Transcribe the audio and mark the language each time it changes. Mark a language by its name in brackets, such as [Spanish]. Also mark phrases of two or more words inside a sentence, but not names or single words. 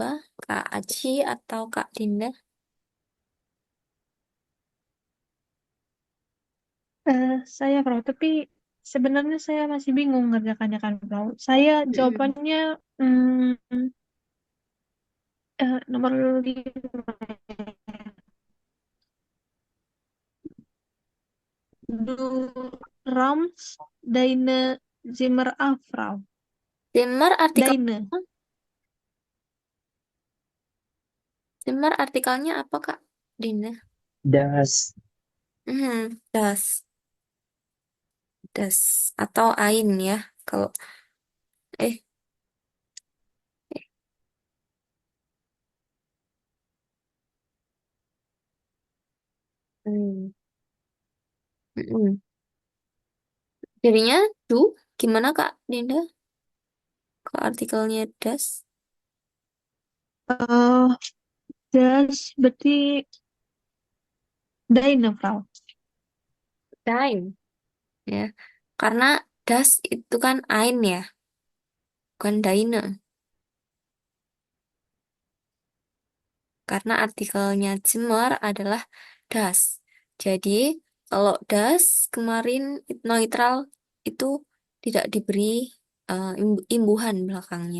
[Indonesian] Kak Aci atau Kak Dinda? Saya, Frau, tapi sebenarnya saya masih bingung ngerjakannya kan, Frau. Saya Mm-mm. jawabannya nomor 5. [German] Du Rams deine Zimmer auf, Frau. [Indonesian] Dimmer artikel, [German] Deine. [Indonesian] Dimmer artikelnya apa Kak Dinda? [German] Das, Das, das atau Ain ya. [Indonesian] Kalau eh, eh, hmm, mm-mm. Jadinya du, gimana Kak Dinda? Ke artikelnya das, eh das berarti deine, Frau. dein ya. Karena das itu kan Ain ya, bukan deine. Karena artikelnya Zimmer adalah das. Jadi, kalau das kemarin neutral itu tidak diberi imbuhan belakangnya.